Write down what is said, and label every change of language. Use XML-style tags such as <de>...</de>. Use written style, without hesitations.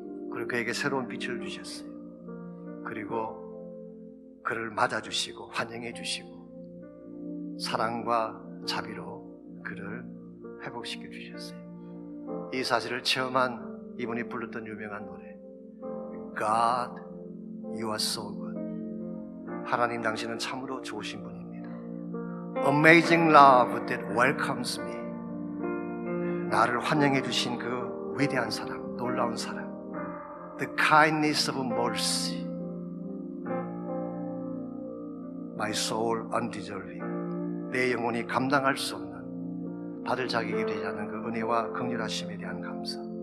<ko>그리고 그에게 새로운 빛을 주셨어요. 그리고 그를 맞아주시고 환영해 주시고 사랑과 자비로 그를 회복시켜 주셨어요. 이 사실을 체험한 이분이 불렀던 유명한 노래</ko> <en>God, you are so good.</en> <ko>하나님 당신은 참으로 좋으신 분입니다.</ko> <en>Amazing love that welcomes me.</en> <ko>나를 환영해 주신 그 위대한 사랑, 놀라운 사랑.</ko> <en>The kindness of mercy. My soul undeserving.</en> <ko>내 영혼이 감당할 수 없는 받을 자격이 되지 않는 그 은혜와 긍휼하심에 대한 감사.</ko>